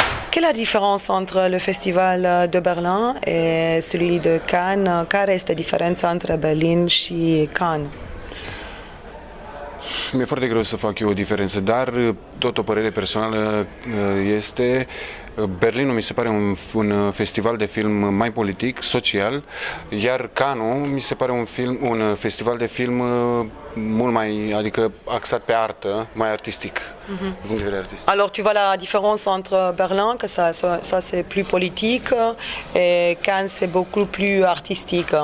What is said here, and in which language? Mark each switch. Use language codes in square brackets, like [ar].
[fr] Quelle est la différence entre le festival de Berlin et celui de Cannes? [ro] Care este diferența între Berlin și Cannes? Mi-e foarte greu să fac eu o diferență, dar tot o părere personală este Berlinul mi se pare un festival de film mai politic, social, iar Cannes mi se pare un festival de film mult mai, adică axat pe artă, mai artistic, din punct de vedere artistic. [fr] Alors tu vois la différence entre Berlin, que ça c'est plus politique, et Cannes c'est beaucoup plus artistique.